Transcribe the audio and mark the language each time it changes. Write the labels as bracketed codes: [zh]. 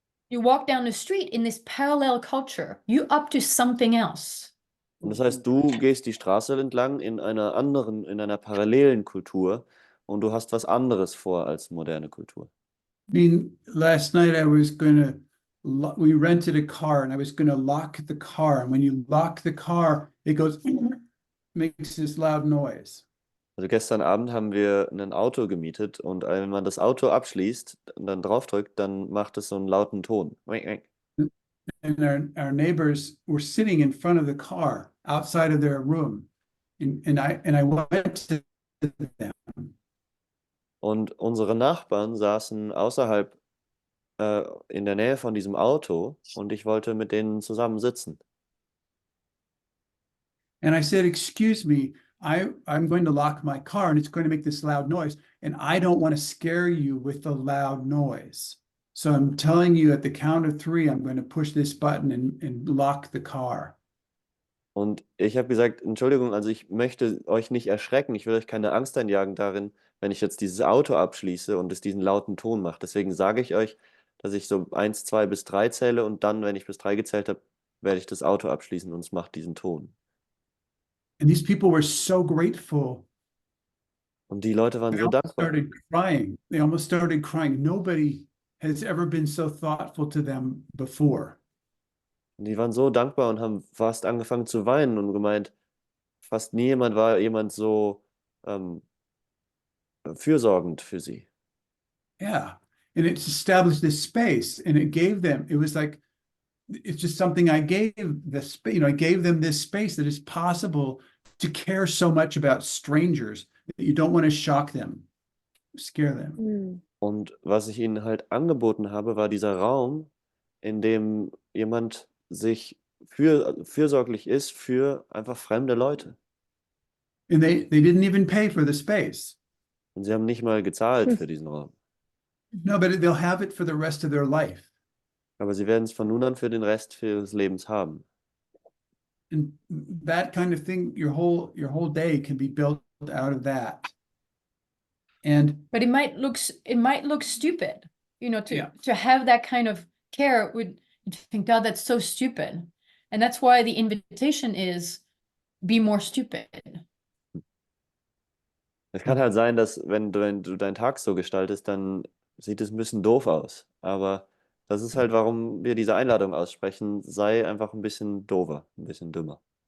[en] You walk down the street in this parallel culture, you up to something else. [de] Und das heißt, du gehst die Straße entlang in einer parallelen Kultur und du hast was anderes vor als moderne Kultur. [en] I mean, last night we rented a car and I was going to lock the car. And when you lock the car, it makes this loud noise. [de] Also gestern Abend haben wir ein Auto gemietet und wenn man das Auto abschließt und dann draufdrückt, dann macht es so einen lauten Ton. [en] And our neighbors were sitting in front of the car outside of their room. And I went to them. [de] Und unsere Nachbarn saßen außerhalb in der Nähe von diesem Auto und ich wollte mit denen zusammen sitzen. [en] And I said, excuse me, I'm going to lock my car and it's going to make this loud noise. And I don't want to scare you with the loud noise. So I'm telling you at the count of 3, I'm going to push this button and lock the car. [de] Und ich habe gesagt, Entschuldigung, also ich möchte euch nicht erschrecken, ich will euch keine Angst einjagen darin, wenn ich jetzt dieses Auto abschließe und es diesen lauten Ton macht. Deswegen sage ich euch, dass ich so 1, 2 bis 3 zähle und dann, wenn ich bis 3 gezählt habe, werde ich das Auto abschließen und es macht diesen Ton. [en] And these people were so grateful. [de] Und die Leute waren [en] They [de] so [en] almost [de] dankbar. [en] started crying. They almost started crying. Nobody has ever been so thoughtful to them before. [de] Und die waren so dankbar und haben fast angefangen zu weinen und gemeint, fast nie war jemand so fürsorgend für sie. [en] Yeah. And it's established this space and it gave them, it was like, it's just something I gave this, I gave them this space that it's possible to care so much about strangers that you don't want to shock them, scare them. [de] Und was ich ihnen halt angeboten habe, war dieser Raum, in dem jemand sich fürsorglich ist für einfach fremde Leute. [en] And they didn't even pay for the space. [de] Und sie haben nicht mal gezahlt für diesen Raum. [en] No, but they'll have it for the rest of their life. [de] Aber sie werden es von nun an für den Rest ihres Lebens haben. [en] And that kind of thing, your whole day can be built out of that. But it might look stupid, Yeah. to have that kind of care. Would you think, God, that's so stupid? And that's why the invitation is be more stupid. [de] Es kann halt sein, dass wenn du deinen Tag so gestaltest, dann sieht es ein bisschen doof aus. Aber das ist halt, warum wir diese Einladung aussprechen. Sei einfach ein bisschen doofer, ein bisschen dümmer.